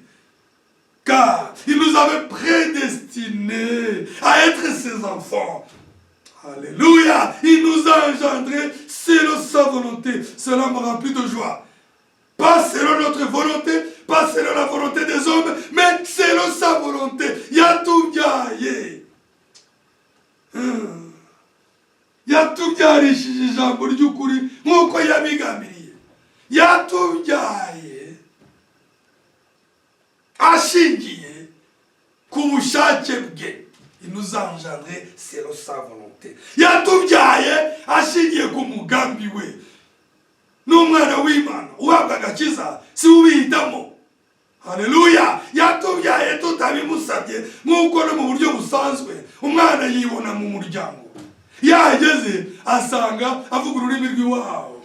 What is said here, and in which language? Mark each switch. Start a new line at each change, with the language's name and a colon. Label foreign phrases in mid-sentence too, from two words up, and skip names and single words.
French: Car il nous avait prédestinés à être ses enfants. Alléluia! Il nous a engendrés selon sa volonté. Cela me remplit de joie. Pas selon notre volonté, pas selon la volonté des hommes, mais selon sa volonté.
Kinyarwanda: Yatubyaye. Yatubyarishije ijambo ry'ukuri nk'uko yabigambiriye. Yatubyaye ashingiye bwe.
French: Il nous a engendrés selon sa volonté.
Kinyarwanda: Yatubyaye ashingiye ku mugambi we. N'umwana w'Imana uhabwa agakiza si ubihitamo. Haleluya. Yatubyaye tutabimusabye nk'uko no mu buryo busanzwe umwana yibona mu muryango. Yahageze asanga avuga ururimi rw'iwabo.